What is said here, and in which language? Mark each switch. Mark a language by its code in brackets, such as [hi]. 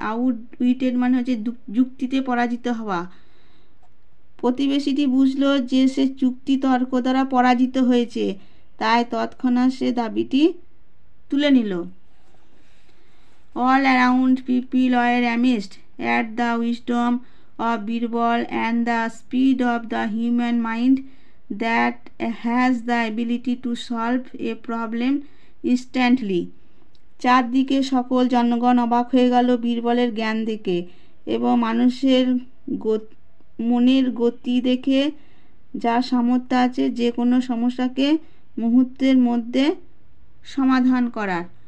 [bn] আউটউইটেড মানে হচ্ছে যুক্তিতে পরাজিত হওয়া। প্রতিবেশীটি বুঝলো যে সে যুক্তি তর্ক দ্বারা পরাজিত হয়েছে, তাই তৎক্ষণাৎ সে দাবিটি তুলে নিল। [en] All around people were amazed at the wisdom of Birbal and the speed of the human mind that has the ability to solve a problem instantly. [bn] চারদিকে সকল জনগণ অবাক হয়ে গেল বীরবলের জ্ঞান দেখে এবং মানুষের মনের গতি দেখে, যার সামর্থ্য আছে যে কোনো সমস্যাকে মুহূর্তের মধ্যে সমাধান করার।